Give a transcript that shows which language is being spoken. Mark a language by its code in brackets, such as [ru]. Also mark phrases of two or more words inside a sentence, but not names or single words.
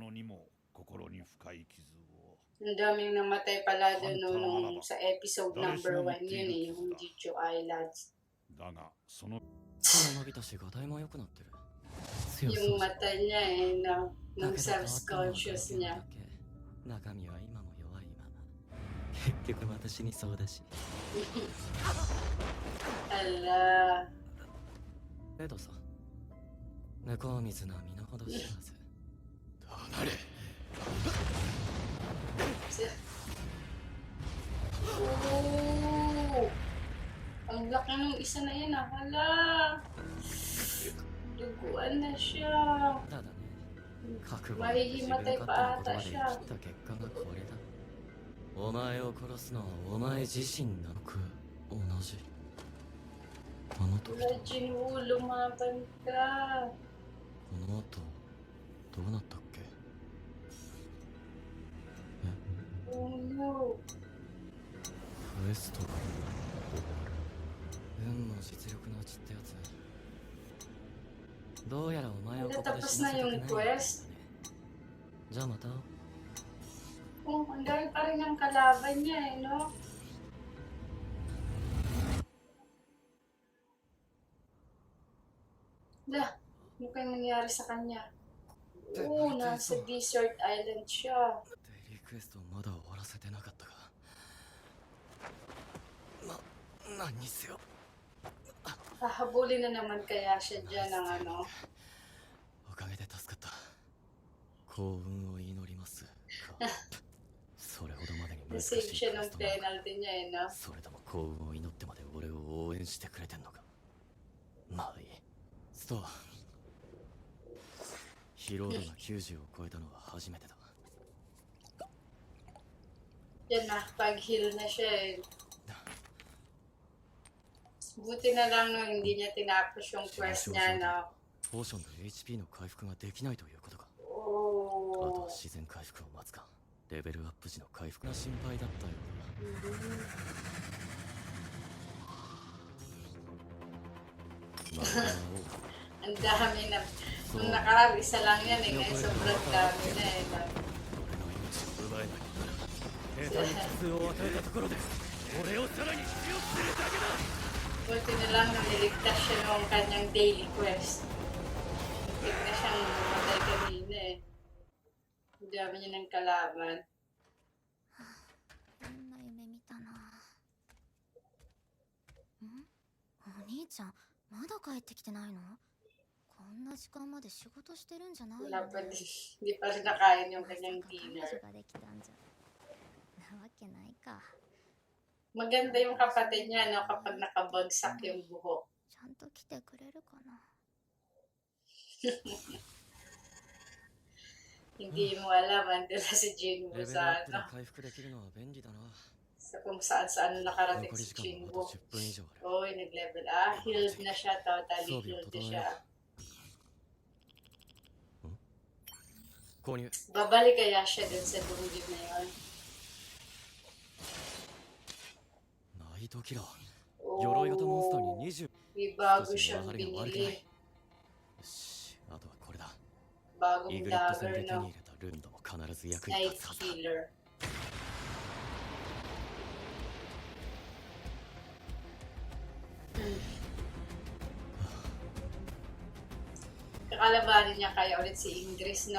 [tl] Ang daming namatay pala doon nung sa [en] episode number [tl] 1 yun eh, yung Jeju Islands. Yung mata niya eh, ng subconscious niya. [ja] 中身は今も弱いまま。結局私にそうだし。 [tl] Ala. [ja] けどさ、猫水な身の程知らず。黙れ。 Oh! [tl] Ang laki ng isa na yan, hala. Duguan na siya. [ja] ただね。 [tl] Mahihimatay pa ata siya. [ja] 結果がこれだ。お前を殺すのはお前自身なのか。同じ。あの時と。 [tl] Jinwoo, lumaban ka. [ja] この後どうなったっけ。 [en] Oh no. [ja] クエストが終わる。運も実力のうちってやつ。どうやらお前をここで死なせたくないんだね。じゃあまた。 [tl] Oh, ang dami pa rin ang kalaban niya eh, no? Lah, ano kayong nangyari sa kanya? Oo, nasa desert island siya. [ja] デイリークエストをまだ終わらせてなかったが。何にせよ。 [tl] Hahabulin na naman kaya siya dyan ng ano. [ja] おかげで助かった。幸運を祈ります。それほどまでに [tl] Nasave siya ng penalty niya eh, no? [ja] それとも幸運を祈ってまで俺を応援してくれてんのか。まあいい。ストア疲労度が90を超えたのは初めてだ。 [tl] Yan na, pag-heal na siya eh. Buti na lang no, hindi niya tinapos yung quest niya, no? [ja] ポーションで HP の回復ができないということか。あと Oh. は自然回復を待つか。レベルアップ時の回復が心配だったようだ。まあ [tl] Ang dami na. Nung nakaraan, isa lang yan eh. Ngayon sobrang dami na eh. [ja] 俺の命を奪えないなら兵隊に苦痛を与えたところで俺をさらに強くするだけだ。 [tl] Buti na lang nung niligtas siya ng kanyang daily quest. Muntik na siyang mamatay kanina eh. Ang dami niya ng kalaban. [ja] こんな夢見たな。お兄ちゃんまだ帰ってきてないの？こんな時間まで仕事してるんじゃないよね。 [tl] Wala pa din. Hindi pa rin nakain yung kanyang [ja] 彼 [tl] dinner. [ja] 女ができたんじゃなわけないか。 [tl] Maganda yung kapatid niya, no? Kapag nakabagsak yung buhok. [ja] ちゃんと来てくれるかな。 [tl] Hindi mo alam, andun na si Jinwoo [ja] レベル [tl] sa [ja] アップで [tl] ano. [ja] 回復できるのは便利だな。 [tl] Sa kung saan saan nakarating [ja] 残り [tl] si [ja] 時間もあ [tl] Jinwoo. [ja] と10分以上ある。 [tl] Oy, nag-level. Ah, healed na siya. Totally [ja] 装備を [tl] healed [ja] 整 [tl] na [ja] え [tl] siya. [ja] よう。購入。 [tl] Babalik kaya siya dun sa dungeon na yun. [ja] ナイトキラー。鎧型モンスターに20。 [tl] May bago [ja] 少し [tl] siyang [ja] 流れが悪くない。 [tl] binili. [ja] よし、あとはこれだ。 [tl] Bagong [ja] イグレット戦で [tl] dagger, [ja] 手に [tl] no? [ja] 入れたルンドも必ず役に [tl] Night [ja] 立つはずだ。 [tl] Healer. Kakalabanin niya kaya ulit si Ingris, no?